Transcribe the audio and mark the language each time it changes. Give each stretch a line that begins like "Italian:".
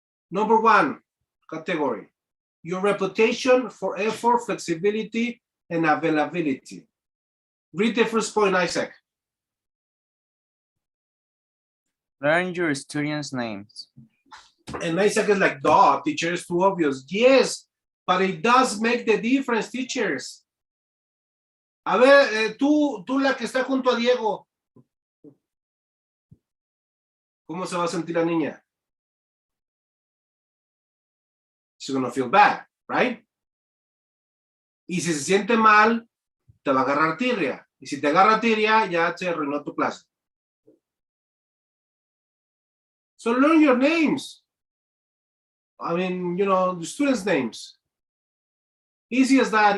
English: Number 1 category, your reputation for effort, flexibility, and availability. Read the first point, Isaac. Learn your students' names. And Isaac is like, duh, teacher, is too obvious. Yes, but it does make the difference, teachers.
Spanish: A ver, tú la que está junto a Diego. ¿Cómo se va a sentir la niña?
English: She's gonna feel bad, right?
Spanish: Y si se siente mal, te va a agarrar tirria. Y si te agarra tirria, ya se arruinó tu clase.
English: So learn your names. I mean, you know, the students' names. Easy as that.